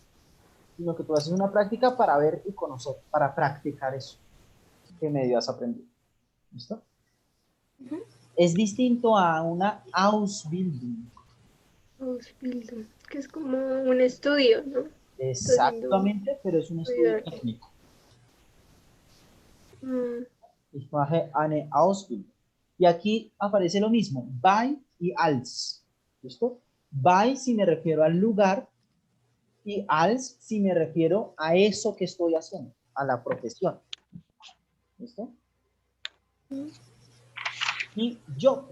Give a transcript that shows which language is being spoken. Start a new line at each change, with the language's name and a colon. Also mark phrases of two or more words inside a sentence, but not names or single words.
Spanish: Sino que tú haces una práctica para ver y conocer, para practicar eso que medio has aprendido. ¿Listo? Es distinto a una Ausbildung. Ausbildung, que es como un estudio, ¿no? Exactamente, pero es un estudio técnico.
German: Ich mache eine Ausbildung.
Spanish: Y aquí aparece lo mismo, bei y als. ¿Listo? Bei si me refiero al lugar y als si me refiero a eso que estoy haciendo, a la profesión. ¿Listo? Y job.